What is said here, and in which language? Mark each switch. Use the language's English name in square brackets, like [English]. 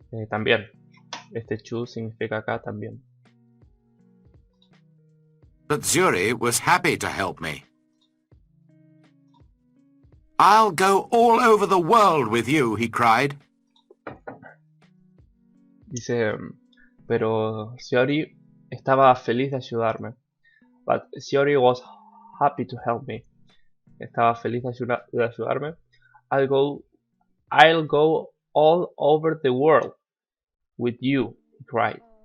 [Spanish] También, este to significa acá también. [English] But Zuri was happy to help me. I'll go all over the world with you, he cried. [Spanish] Dice, pero Shiori estaba feliz de ayudarme. [English] But Shiori was happy to help me. [Spanish] Estaba feliz de ayudarme. [English] I'll go all over the world with you, he cried.